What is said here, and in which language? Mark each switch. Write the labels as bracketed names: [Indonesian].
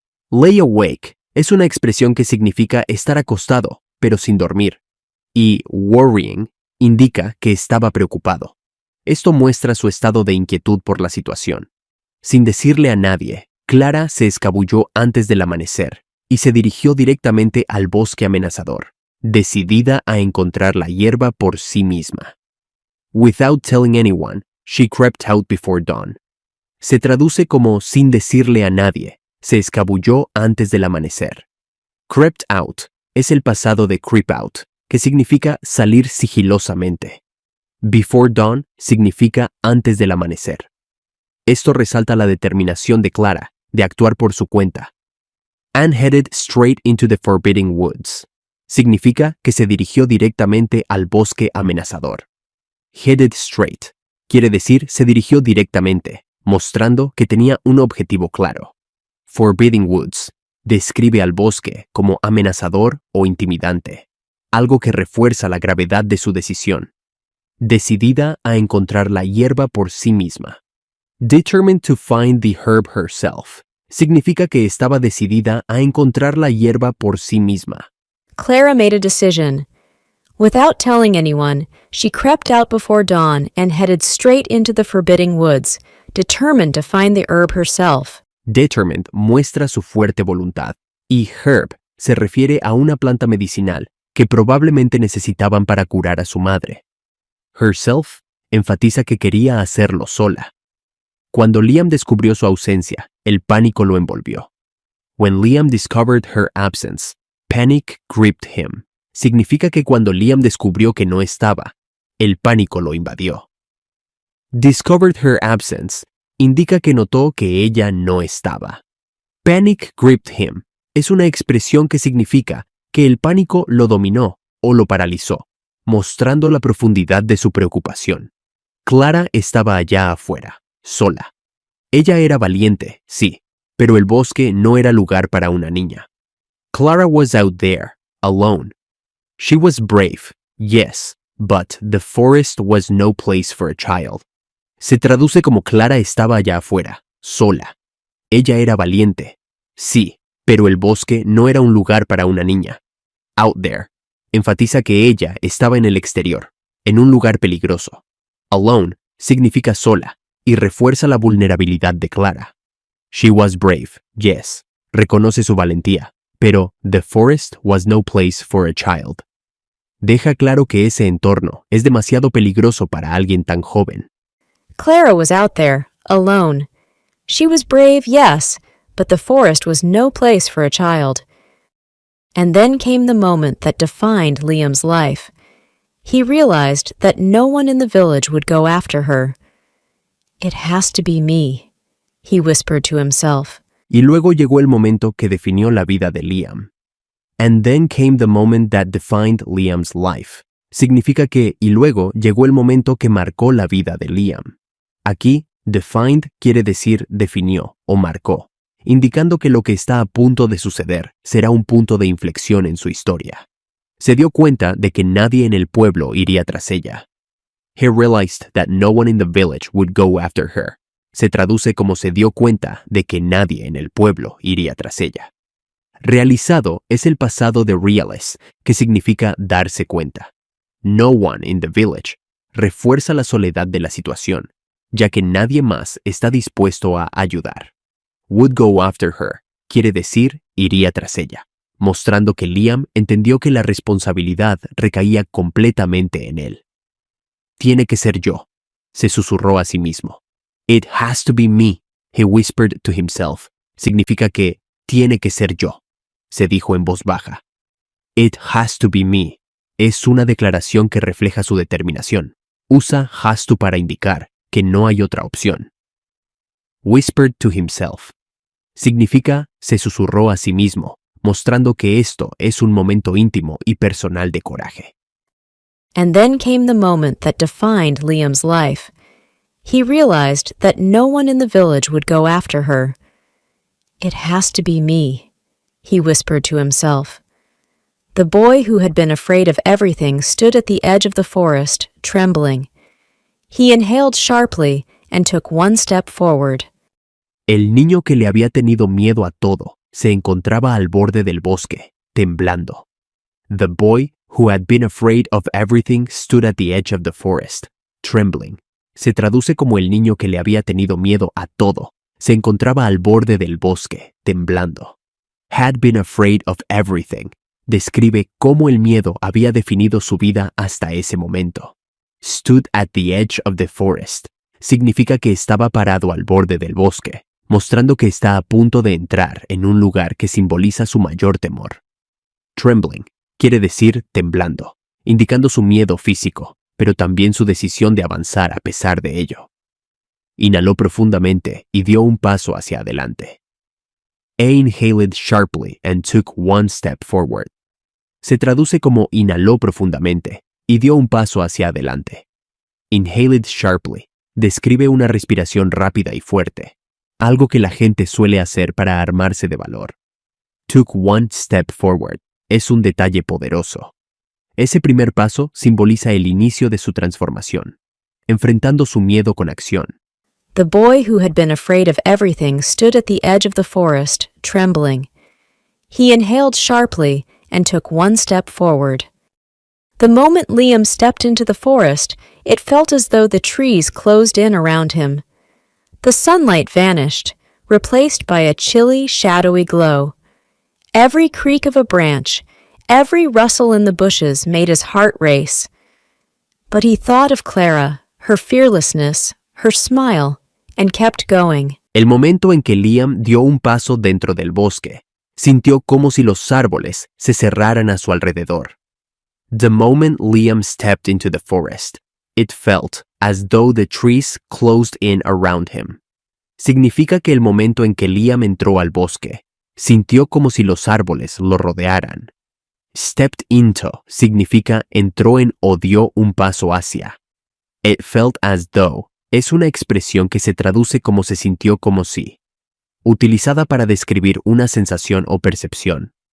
[Spanish] Lay awake es una expresión que significa estar acostado, pero sin dormir, y worrying indica que estaba preocupado. Esto muestra su estado de inquietud por la situación. Sin decirle a nadie, Clara se escabulló antes del amanecer y se dirigió directamente al bosque amenazador, decidida a encontrar la hierba por sí misma. [English] Without telling anyone, she crept out before dawn. [Spanish] Se traduce como sin decirle a nadie, se escabulló antes del amanecer. Crept out es el pasado de creep out, que significa salir sigilosamente. Before dawn significa antes del amanecer. Esto resalta la determinación de Clara de actuar por su cuenta. [English] Anne headed straight into the forbidding woods. [Spanish] Significa que se dirigió directamente al bosque amenazador. Headed straight quiere decir se dirigió directamente, mostrando que tenía un objetivo claro. Forbidding woods describe al bosque como amenazador o intimidante, algo que refuerza la gravedad de su decisión. Decidida a encontrar la hierba por sí misma. [English] Determined to find the herb herself [Spanish] significa que estaba decidida a encontrar la hierba por sí misma. [English] Clara made a decision. Without telling anyone, she crept out before dawn and headed straight into the forbidding woods, determined to find the herb herself. [Spanish] Determined muestra su fuerte voluntad, y herb se refiere a una planta medicinal que probablemente necesitaban para curar a su madre. Herself enfatiza que quería hacerlo sola. Cuando Liam descubrió su ausencia, el pánico lo envolvió. [English] When Liam discovered her absence, panic gripped him. [Spanish] Significa que cuando Liam descubrió que no estaba, el pánico lo invadió. [English] Discovered her absence [Spanish] indica que notó que ella no estaba. [English] Panic gripped him [Spanish] es una expresión que significa que el pánico lo dominó o lo paralizó, mostrando la profundidad de su preocupación. Clara estaba allá afuera, sola. Ella era valiente, sí, pero el bosque no era lugar para una niña. [English] Clara was out there, alone. She was brave, yes, but the forest was no place for a child. [Spanish] Se traduce como Clara estaba allá afuera, sola. Ella era valiente, sí, pero el bosque no era un lugar para una niña. Out there enfatiza que ella estaba en el exterior, en un lugar peligroso. Alone significa sola y refuerza la vulnerabilidad de Clara. [English] She was brave, yes, [Spanish] reconoce su valentía, pero [English] the forest was no place for a child. [Spanish] Deja claro que ese entorno es demasiado peligroso para alguien tan joven. [English] Clara was out there, alone. She was brave, yes, but the forest was no place for a child. And then came the moment that defined Liam's life. He realized that no one in the village would go after her. It has to be me, he whispered to himself. [Spanish] Y luego llegó el momento que definió la vida de Liam. [English] And then came the moment that defined Liam's life. [Spanish] Significa que, y luego llegó el momento que marcó la vida de Liam. Aquí, defined quiere decir definió o marcó, indicando que lo que está a punto de suceder será un punto de inflexión en su historia. Se dio cuenta de que nadie en el pueblo iría tras ella. He realized that no one in the village would go after her. Se traduce como se dio cuenta de que nadie en el pueblo iría tras ella. Realizado es el pasado de realize, que significa darse cuenta. No one in the village refuerza la soledad de la situación, ya que nadie más está dispuesto a ayudar. Would go after her quiere decir iría tras ella, mostrando que Liam entendió que la responsabilidad recaía completamente en él. Tiene que ser yo, se susurró a sí mismo. [English] It has to be me, he whispered to himself. [Spanish] Significa que tiene que ser yo, se dijo en voz baja. [English] It has to be me [Spanish] es una declaración que refleja su determinación. Usa has to para indicar que no hay otra opción. Whispered to himself significa se susurró a sí mismo, mostrando que esto es un momento íntimo y personal de coraje. [English] And then came the moment that defined Liam's life. He realized that no one in the village would go after her. It has to be me, he whispered to himself. The boy who had been afraid of everything stood at the edge of the forest, trembling. He inhaled sharply and took one step forward. [Spanish] El niño que le había tenido miedo a todo se encontraba al borde del bosque, temblando. [English] The boy who had been afraid of everything stood at the edge of the forest, trembling. [Spanish] se traduce como el niño que le había tenido miedo a todo. Se encontraba al borde del bosque, temblando. [English] Had been afraid of everything. [Spanish] Describe cómo el miedo había definido su vida hasta ese momento. [English] Stood at the edge of the forest. [Spanish] Significa que estaba parado al borde del bosque, mostrando que está a punto de entrar en un lugar que simboliza su mayor temor. Trembling quiere decir temblando, indicando su miedo físico, pero también su decisión de avanzar a pesar de ello. Inhaló profundamente y dio un paso hacia adelante. [English] Inhaled sharply and took one step forward. [Spanish] Se traduce como inhaló profundamente y dio un paso hacia adelante. Inhaled sharply describe una respiración rápida y fuerte, algo que la gente suele hacer para armarse de valor. Took one step forward es un detalle poderoso. Ese primer paso simboliza el inicio de su transformación, enfrentando su miedo con acción. [English] The boy who had been afraid of everything stood at the edge of the forest, trembling. He inhaled sharply and took one step forward. The moment Liam stepped into the forest, it felt as though the trees closed in around him. The sunlight vanished, replaced by a chilly, shadowy glow. Every creak of a branch, every rustle in the bushes made his heart race. But he thought of Clara, her fearlessness, her smile, and kept going. [Spanish] El momento en que Liam dio un paso dentro del bosque, sintió como si los árboles se cerraran a su alrededor. [English] The moment Liam stepped into the forest, it felt as though the trees closed in around him. [Spanish] Significa que el momento en que Liam entró al bosque, sintió como si los árboles lo rodearan. Stepped into significa entró en o dio un paso hacia. It felt as though es una expresión que se traduce como se sintió como si, utilizada para describir una sensación o percepción.